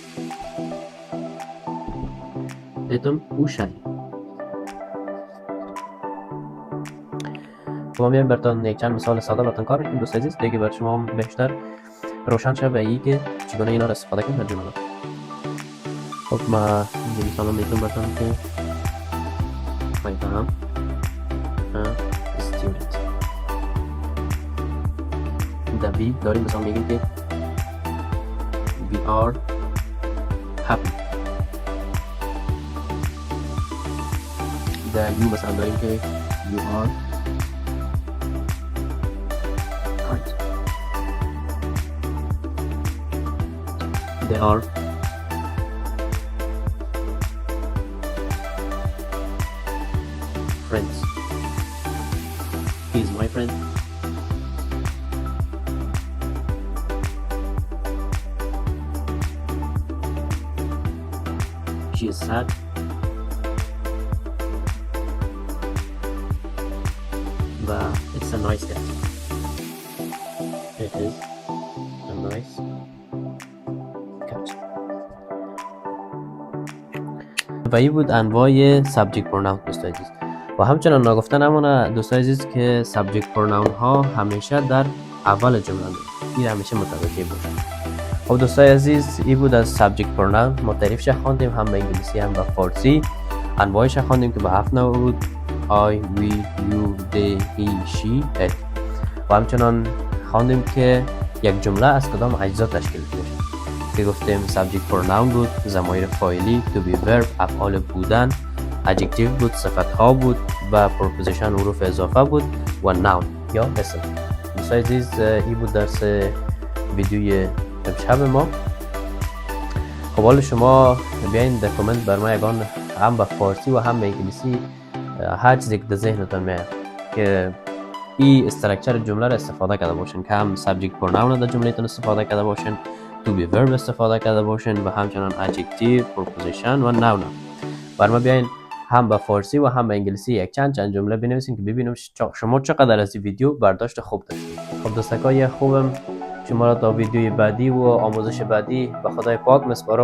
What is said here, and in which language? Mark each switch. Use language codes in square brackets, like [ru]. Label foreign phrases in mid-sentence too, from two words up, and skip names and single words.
[fa] اتم او شی. ما میایم براتون یک چند مثال ساده براتون کار میکنیم دوست عزیز دیگه بر شما بیشتر روشن شه به این که چگونه اینا رو استفاده کنیم در جمله. خب ما این مثال میتونم براتون که [en] I am a student. در we داریم مثال میگیم که we are happy. در you مثلا داریم که you are kind. They are friends. He is my friend. She is sad. But it's a nice cat. It is a nice cat. [fa] و این بود انواع [en] subject pronoun [fa] دوست عزیز. و همچنان نگفته نمونه دوست عزیز که [en] subject pronoun [fa] ها همیشه در اول جمله میاد. این همیشه متوجه باشید. خب دوستای عزیز این بود از [en] subject pronoun. [fa] ما تعریفش خواندیم هم به انگلیسی هم به فارسی. انواعش خواندیم که به 7 نوع بود. [en] I, we, you, they, he, she, it. [fa] و همچنان خواندیم که یک جمله از کدام اجزا تشکیل میشه که گفتیم [en] subject pronoun [fa] بود، ضمایر فاعلی، [en] to be verb [fa] افعال بودن، adjective بود صفت ها بود و preposition حروف اضافه بود و noun یا اسم. دوستای عزیز این بود درس ویدیوی امشب ما. خب حالا شما بیاین در کامنت بر ما یگان هم به فارسی و هم به انگلیسی هر چیزی که در ذهنتون میاد که این استراکچر جمله را استفاده کرده باشین که هم [en] subject pronoun [fa] در جملهتون استفاده کرده باشین، [en] to be verb [fa] استفاده کرده باشین و همچنان adjective، preposition و noun. بر ما بیاین هم به فارسی و هم به انگلیسی یک چند جمله بنویسین که ببینم شما چقدر از این ویدیو برداشت خوب داشتید. خب دوستکای خوبم شما را تا ویدیوی بعدی و آموزش بعدی به خدای پاک میسپارم.